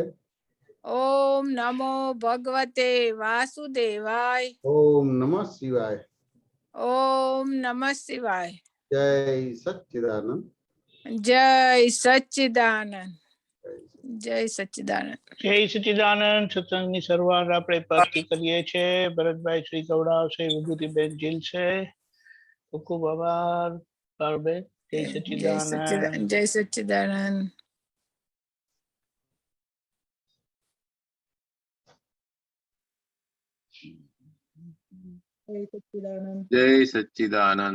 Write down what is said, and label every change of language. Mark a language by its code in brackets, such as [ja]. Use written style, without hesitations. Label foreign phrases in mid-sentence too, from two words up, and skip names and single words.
[sa] ओम नमो भगवते वासुदेवाय। ओम नमः शिवाय। ओम नमः शिवाय। जय सच्चिदानंद। जय सच्चिदानंद। जय सच्चिदानंद। जय सच्चिदानंद। [gu] सत्संगની શરૂઆત આપણે પાઠથી કરીએ છીએ। ભરતભાઈ શ્રી ગૌડાવ છે, વિભૂતિબેન જીલ છે, ખૂબ ખૂબ આભાર પારુબેન। [sa] જય સચ્ચિદાનંદ। जय सच्चिदानंद। જય સચ્ચિદાનંદ।